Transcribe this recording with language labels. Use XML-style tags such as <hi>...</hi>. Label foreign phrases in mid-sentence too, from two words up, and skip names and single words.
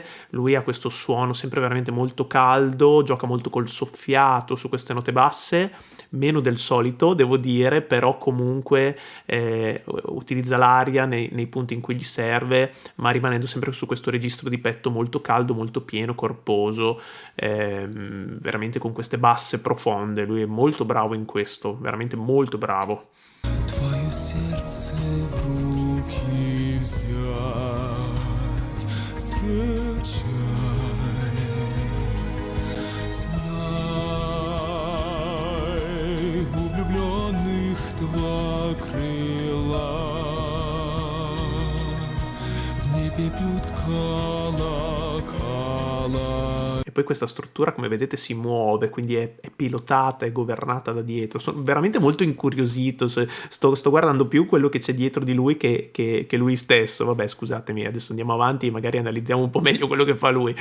<it>Lui ha questo suono sempre veramente molto caldo, gioca molto col soffiato su queste note basse, meno del solito devo dire, però comunque utilizza l'aria nei punti in cui gli serve, ma rimanendo sempre su questo registro di petto molto caldo, molto pieno, corposo, veramente con queste basse profonde. Lui è molto bravo in questo, veramente molto bravo.</it> <ru>Твое сердце в руки взять, скачай, знай, у влюбленных два крыла, в небе бьют колокола.</ru> <it>E poi questa struttura, come vedete, si muove, quindi è pilotata e governata da dietro. Sono veramente molto incuriosito, sto guardando più quello che c'è dietro di lui che lui stesso. Vabbè, scusatemi, adesso andiamo avanti e magari analizziamo un po' meglio quello che fa lui.</it>